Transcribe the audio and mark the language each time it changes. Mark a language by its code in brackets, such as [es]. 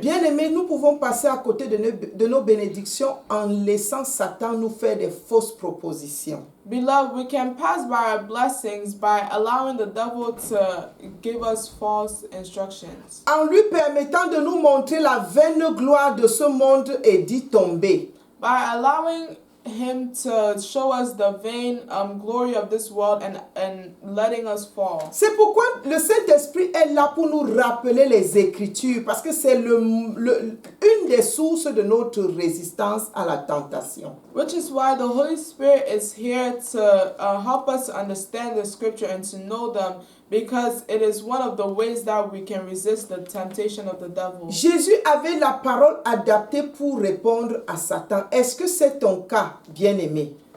[fr] Bien-aimés, nous pouvons passer à côté de nos bénédictions en laissant Satan nous faire des fausses propositions. [en] Beloved, we can pass by our blessings by allowing the devil to give us false instructions. [fr] En lui permettant de nous montrer la vaine gloire de ce monde et d'y tomber. [en] By allowing him to show us the vain glory of this world and letting us fall. [fr] C'est pourquoi le Saint-Esprit est là pour nous rappeler les Écritures, parce que c'est une des sources de notre résistance à la tentation. [en] Which is why the Holy Spirit is here to help us to understand the scripture and to know them, because it is one of the ways that we can resist the temptation of the devil. [fr] Jésus avait la parole adaptée pour répondre à Satan. Est-ce que c'est ton cas, bien-aimé?